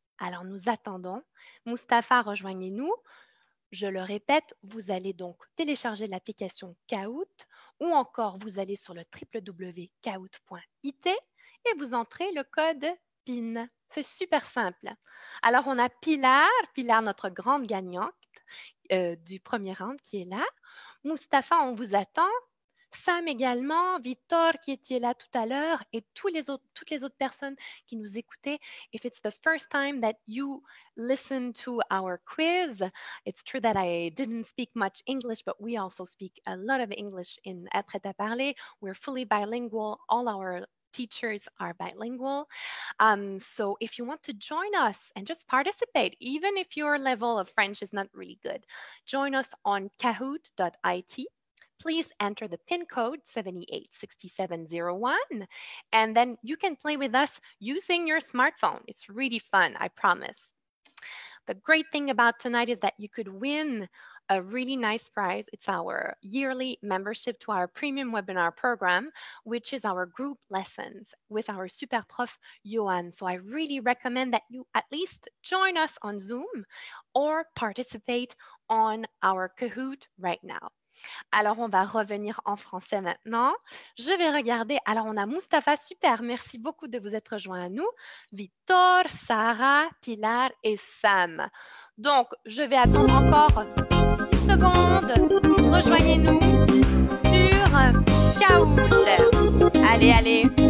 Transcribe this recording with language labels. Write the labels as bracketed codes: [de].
[fr] Alors nous attendons. Mustapha, rejoignez-nous. Je le répète, vous allez donc télécharger l'application Kahoot ou encore vous allez sur le www.kahoot.it et vous entrez le code PIN. C'est super simple. Alors, on a Pilar, notre grande gagnante du premier round qui est là. Mustapha, on vous attend. Sam également, Victor qui était là tout à l'heure et toutes les autres personnes qui nous écoutaient. [en] If it's the first time that you listen to our quiz, it's true that I didn't speak much English, but we also speak a lot of English in Prêt à parler. We're fully bilingual. All our teachers are bilingual. So if you want to join us and just participate, even if your level of French is not really good, join us on kahoot.it. Please enter the PIN code 786701, and then you can play with us using your smartphone. It's really fun, I promise. The great thing about tonight is that you could win a really nice prize. It's our yearly membership to our premium webinar program, which is our group lessons with our super prof, Johan. So I really recommend that you at least join us on Zoom or participate on our Kahoot right now. [fr] Alors, on va revenir en français maintenant. Je vais regarder. Alors, on a Mustapha. Super. Merci beaucoup de vous être rejoint à nous. Victor, Sarah, Pilar et Sam. Donc, je vais attendre encore 10 secondes. Rejoignez-nous sur Kahoot. Allez, allez.